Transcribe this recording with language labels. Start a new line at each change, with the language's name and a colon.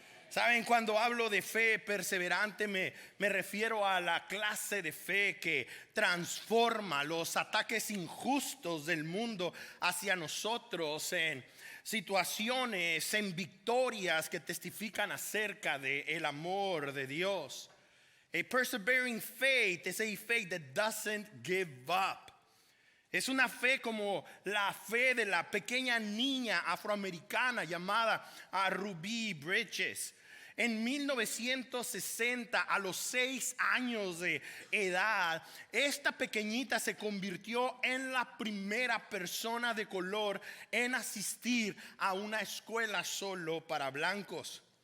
Spanish: Saben, cuando hablo de fe perseverante me refiero a la clase de fe que transforma los ataques injustos del mundo hacia nosotros en situaciones, en victorias que testifican acerca del amor de Dios.
English: A persevering faith is a faith that doesn't give up.
Spanish: Es una fe como la fe de la pequeña niña afroamericana llamada Ruby Bridges. En 1960, a los 6 años de edad, esta pequeñita se convirtió en la primera persona de color en asistir a una escuela solo para blancos.